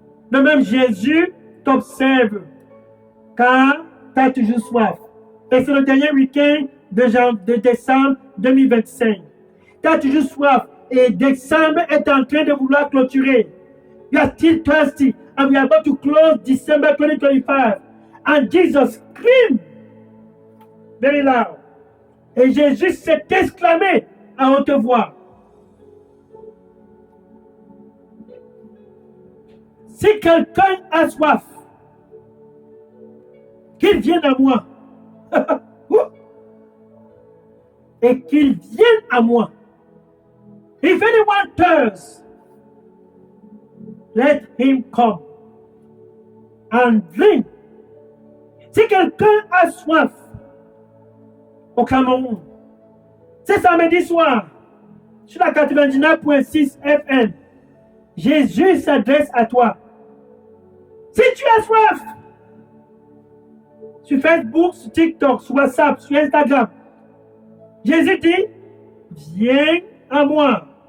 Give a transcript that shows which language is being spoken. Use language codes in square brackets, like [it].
[fr] Le même Jésus t'observe, car tu as toujours soif. Et c'est le dernier week-end de décembre 2025. Tu as toujours soif. Et décembre est en train de vouloir clôturer. [en] You are still thirsty. And we are about to close December 2025. And Jesus screamed very loud. [fr] Et Jésus s'est exclamé à haute voix. Si quelqu'un a soif, qu'il vienne à moi. Et qu'il vienne à moi. [en] If anyone thirsts, let him come and drink. [fr] Si quelqu'un a soif au Cameroun, c'est samedi soir, sur la 99.6 FM, Jésus s'adresse à toi. Si tu as soif, sur Facebook, sur TikTok, sur WhatsApp, sur Instagram, Jésus dit, viens à moi.